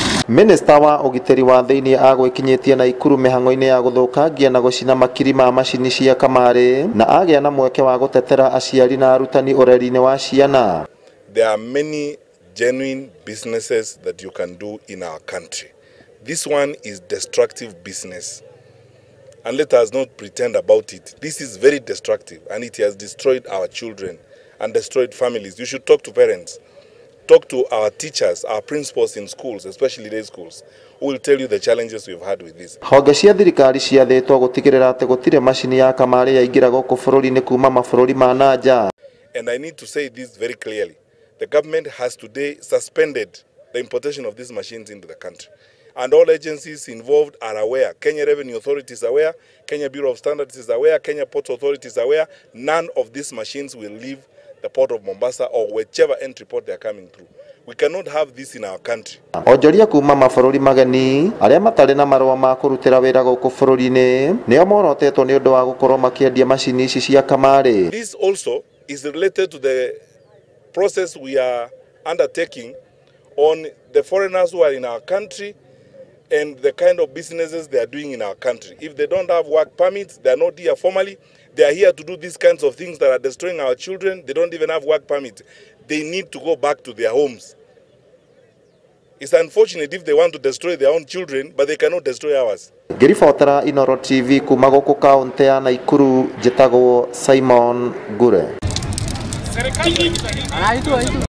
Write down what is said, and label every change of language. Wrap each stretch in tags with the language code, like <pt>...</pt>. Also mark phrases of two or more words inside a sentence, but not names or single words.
<ki>Minister wa ugiteri wa thiini agwikinyitie na ikuru mihango-ini ya guthukangia na gucina makiri ma macini cia Kamari na agia na mweke wa gutetera aciari na arutani ureri-ini wa ciana.</ki> <en>There are many genuine businesses that you can do in our country. This one is destructive business. And let us not pretend about it. This is very destructive and it has destroyed our children and destroyed families. You should talk to parents. Talk to our teachers, our principals in schools, especially day schools, who will tell you the challenges we've had with this.</en> <ki>Honge cia thirikari ciathĩtwo gũtigĩrĩra atĩ gũtirĩ macini ya Kamari yaingĩra gũkũ bũrũri-inĩ kuma mabũrũri ma nanja.</ki> <en>And I need to say this very clearly. The government has today suspended the importation of these machines into the country. And all agencies involved are aware. Kenya Revenue Authority is aware, Kenya Bureau of Standards is aware, Kenya Ports Authority is aware. None of these machines will leave the port of Mombasa or whichever entry port they are coming through. We cannot have this in our country.</en> <ki>Onjoria kuma mabũrũri mageni arĩa matarĩ na marũa ma kũrutĩra wĩra gũkũ bũrũri-inĩ nĩo morotetwo nĩ ũndũ wa gũkorwo makĩendia macini ici cia Kamari.</ki> <en>This also is related to the process we are undertaking on the foreigners who are in our country and the kind of businesses they are doing in our country. If they don't have work permits, they are not here formally, they are here to do these kinds of things that are destroying our children, they don't even have work permits. They need to go back to their homes. It's unfortunate if they want to destroy their own children, but they cannot destroy ours.</en> <ki>Ngĩribotera Inooro TV kuma gũkũ kaunti ya Naikuru, njĩtagwo Simon Gure.</ki>